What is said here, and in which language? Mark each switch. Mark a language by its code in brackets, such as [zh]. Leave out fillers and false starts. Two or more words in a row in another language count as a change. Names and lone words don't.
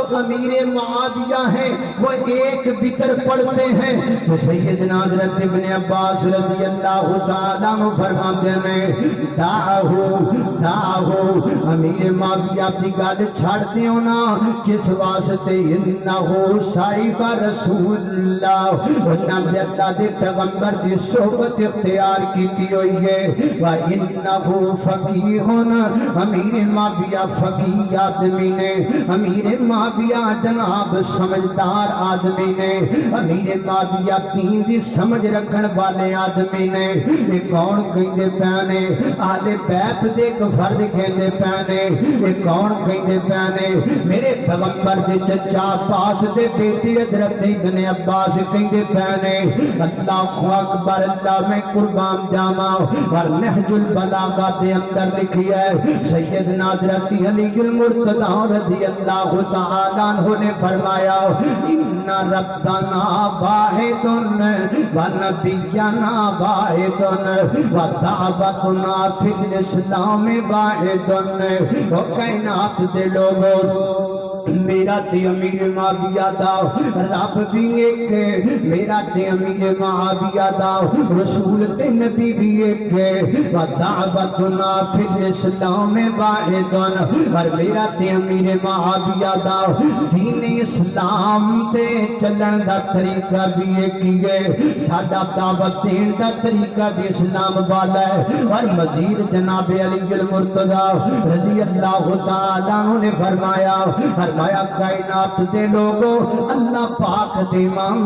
[ur] امیر معاویہ ہیں وہ ایک وتر پڑھتے ہیں تو سیدنا حضرت ابن عباس [ar] رضی اللہ تعالیٰ [pa] عنہ فرماتے ہیں داہو امیر معاویہ کی گل چھڈ دیو نا کس واسطے [ar] إنه صاحب رسول الله [pa] انہاں دے اللہ دے پیغمبر دی صحبت اختیار کیتی ہوئی ہے [ar] وإنه فقيه [pa] امیر معاویہ فقیہ آدمی نے امیر معاویہ جناب سمجھدار آدمی نے، امیر معاویہ دین دی سمجھ رکھن والے آدمی نے۔ یہ کون کہندے پے نے؟ اہل بیت دے ایک فرد کہندے پے نے۔ یہ کون کہندے پے نے؟ میرے پیغمبر دے چچا عباس دے بیٹی حضرت ابن عباس کہندے پے نے۔ [ar] اللہ اکبر، [pa] اللہ میں قربان جاواں۔ اور نہج البلاغہ دے اندر لکھی ہے سیدنا حضرت علی المرتضی [ar] رضی اللہ تعالیٰ عنہ [pa] نے فرمایا [ar] ان ربنا واحد ونبینا واحد ودعوتنا فی الاسلام واحد۔ [pa] وہ کائنات دے لوگوں، میرا تے امیر معاویہ دا رب بھی ایک ہے، میرا تے امیر معاویہ دا رسول تے نبی بھی ایک ہے۔ [ar] ودعوتنا فی الاسلام واحد، [pa] اور میرا تے امیر معاویہ دا دین اسلام تے چلن دا طریقہ بھی ایک ہی ہے، ساڈا دعوت دین دا طریقہ بھی اسلام والا ہے۔ اور مزید جناب علی المرتضی [ar] رضی اللہ تعالیٰ عنہ [pa] نے فرمایا کائنات دے لوگوں، اللہ پاک دے ایمان